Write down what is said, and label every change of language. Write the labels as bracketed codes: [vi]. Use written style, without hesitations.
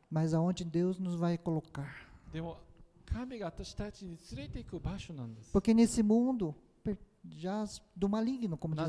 [pt] mas aonde Deus nos vai colocar. [ja] でも神が私たちに連れていく場所なんです。 [pt] Porque nesse mundo já do maligno, como diz a